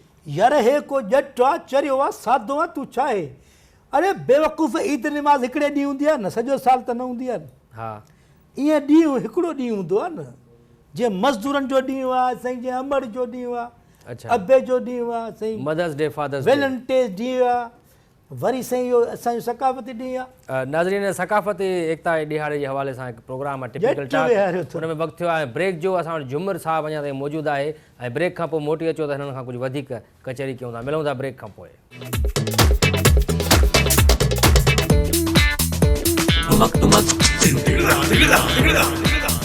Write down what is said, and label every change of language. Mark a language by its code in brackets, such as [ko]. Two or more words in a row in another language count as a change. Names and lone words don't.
[sd] यार हे को ॼट आहे, चरियो आहे, सादो आहे, तूं छा आहे? अरे बेवकूफ़, ईद निमाज़ हिकिड़े ॾींहुं हूंदी आहे न, सॼो साल त न हूंदी आहे न। हा, ईअं ॾींहुं हिकिड़ो ॾींहुं हूंदो आहे न, जीअं मज़दूरनि जो ॾींहुं आहे साईं, जीअं अमड़ जो ॾींहुं आहे, अच्छा, अबे जो ॾींहुं आहे साईं, [en] Mother's Day, Father's Day, [sd] वेलेंटाइन ॾींहुं आहे, वरी साईं इहो असांजो सकाफ़ती ॾींहुं आहे। नाज़रीन, सकाफ़ती एकता ॾिहाड़े जे हवाले सां हिकु प्रोग्राम आहे टिपिकल टॉक, हुन में वक़्तु थियो आहे ब्रेक जो। असां वटि झुमिर साहब अञा ताईं मौजूदु आहे, ऐं ब्रेक खां पोइ मोटी अचो त हिननि खां कुझु वधीक कचहरी कयूं था। मिलूं था ब्रेक खां पोइ। tumak tumak, din tigda tigda tigda.